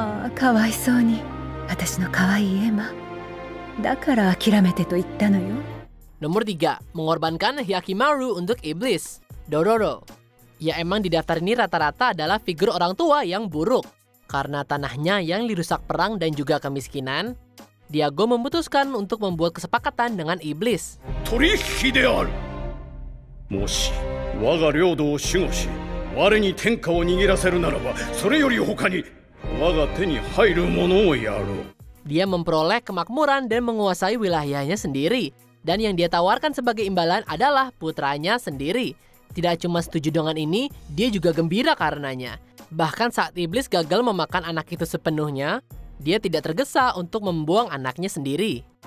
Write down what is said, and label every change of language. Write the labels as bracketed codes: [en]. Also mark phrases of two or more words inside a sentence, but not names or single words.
[id] Nomor 3, mengorbankan Hyakimaru untuk iblis, Dororo. Ya emang di daftar ini rata-rata adalah figur orang tua yang buruk. Karena tanahnya yang dirusak perang dan juga kemiskinan, Diago memutuskan untuk membuat kesepakatan dengan iblis. [ja] もし我が領土を守護し我に天下を握らせるならばそれより他に我が手に入るものをやろう。 [id] Dia memperoleh kemakmuran dan menguasai wilayahnya sendiri, dan yang dia tawarkan sebagai imbalan adalah putranya sendiri. Tidak cuma setuju dengan ini, dia juga gembira karenanya. Bahkan saat iblis gagal memakan anak itu sepenuhnya, dia tidak tergesa untuk membuang anaknya sendiri.